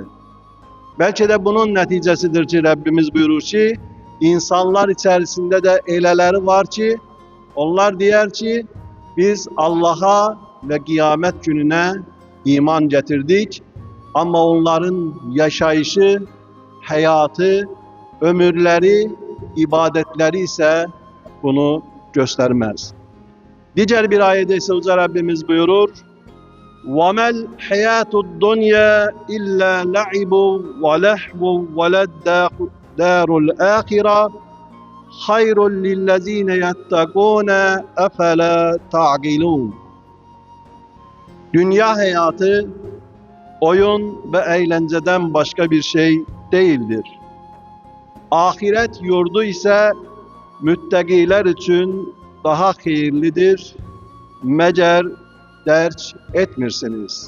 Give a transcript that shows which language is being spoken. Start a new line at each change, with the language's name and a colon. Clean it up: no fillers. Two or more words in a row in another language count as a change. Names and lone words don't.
Turkish: Belki de bunun neticesidir ki Rabbimiz buyurur ki, insanlar içerisinde de öyleleri var ki, onlar diyor ki, biz Allah'a ve kıyamet gününe iman getirdik ama onların yaşayışı, hayatı, ömürleri, ibadetleri ise bunu göstermez. Diğer bir ayette ise Yüce Rabbimiz buyurur,
Arabic: وَمَا الْحَيَاةُ الدُّنْيَا إِلَّا لَعِبٌ وَلَهْوٌ وَلَدَّارُ الْآخِرَةِ خَيْرٌ لِلَّذ۪ينَ يَتَّقُونَ اَفَلَا تَعْقِلُونَ.
Turkish: Dünya hayatı oyun ve eğlenceden başka bir şey değildir. Ahiret yurdu ise müttakiler için daha hayırlıdır.
Azerbaijani: Meğer derk etmirsiniz.